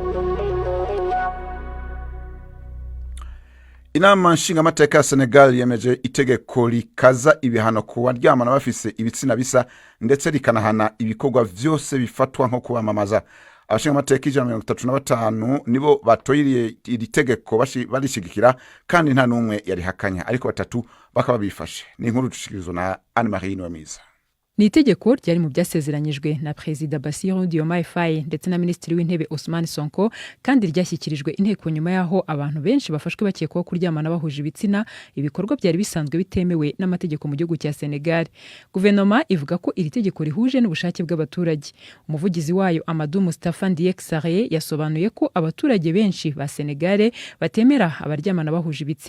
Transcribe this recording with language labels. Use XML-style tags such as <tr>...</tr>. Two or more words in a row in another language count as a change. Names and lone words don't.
<rn>Inama nshingamateka ya Senegal yemeje itegeko rikaza ibihano ku baryamana bafise ibitsina bisa ndetse rikanahana ibikorwa vyose bifatwa nko kubamamaza. Abashingamateka 135 nibo batoyiriye iri tegeko barishigikira kandi nta numwe yari hakanya, ariko batatu bakaba bifashe. Ni inkuru dushikirizwa na Anne-Marie Nwamiza.</rn> <rw>Ni itegeko ryari mu byasezeranyijwe na Perezida Bassirou Diomaye Faye ndetse na Minisitiri w'Intebe Ousmane Sonko, kandi ryashyikirijwe inteko nyuma yaho abantu benshi bafashwe bakekwaho kuryamana bahuje ibitsina, ibikorwa byari bisanzwe bitemewe n'amategeko mu gihugu cya Senegal. Guverinoma ivuga ko iri tegeko rihuje n'ubushake bw'abaturage. Umuvugizi wayo Amadou Moustapha Ndiek Saré yasobanuye ko abaturage benshi ba Senegal batemera abaryamana bahuje ibitsina.</rw>